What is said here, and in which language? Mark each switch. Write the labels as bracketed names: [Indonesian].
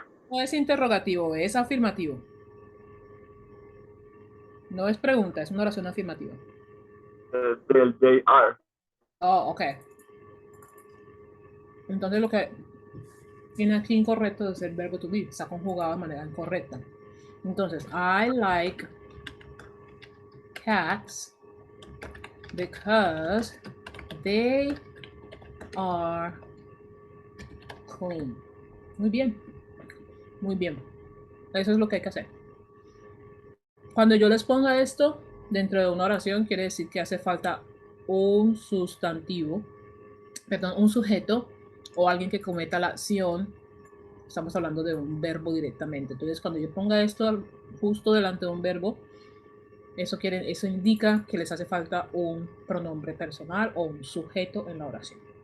[Spanish] No es interrogativo, es afirmativo. No es pregunta, es una oración afirmativa. [English] Del they are. Oh, ok. [Spanish] Entonces lo que tiene aquí incorrecto es el verbo to be. Está conjugado de manera incorrecta. Entonces, [English] I like cats because they are clean. [Spanish] Muy bien, muy bien. Eso es lo que hay que hacer. Cuando yo les ponga esto dentro de una oración, quiere decir que hace falta un sustantivo, perdón, un sujeto o alguien que cometa la acción. Estamos hablando de un verbo directamente. Entonces, cuando yo ponga esto justo delante de un verbo, eso indica que les hace falta un pronombre personal o un sujeto en la oración.